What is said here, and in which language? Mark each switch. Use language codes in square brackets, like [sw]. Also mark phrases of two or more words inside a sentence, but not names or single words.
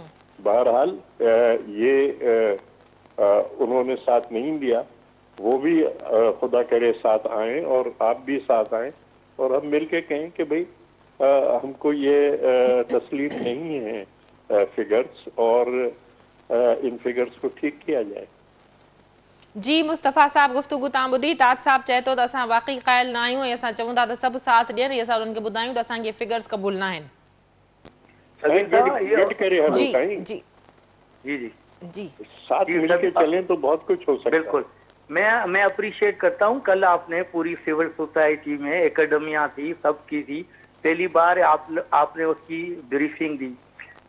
[ur] بہرحال یہ انہوں نے ساتھ نہیں دیا، وہ بھی خدا کرے ساتھ آئیں اور آپ بھی ساتھ آئیں، اور ہم مل کے کہیں کہ بھئی ہم کو یہ تسلیم نہیں ہے فگرز، اور ان فگرز کو ٹھیک کیا جائے. [sd] جی مصطفیٰ صاحب گفتگو تاں ॿुधी. ताज साहब चए थो त असां वाक़ई क़ाइल न आहियूं ऐं असां चऊं था त सभु साथ ॾियनि ऐं असां उन्हनि खे ॿुधायूं त असांखे फिगर्स क़बूल न आहिनि. گٹ کرے ہم [ur] جی جی جی جی جی ساتھ مل کے چلیں تو بہت کچھ ہو سکتا ہے. بالکل. میں اپریشیٹ کرتا ہوں، کل آپ نے پوری [en] civil society [ur] میں اکیڈمیا تھی، سب کی تھی، پہلی بار آپ نے اس کی بریفنگ دی.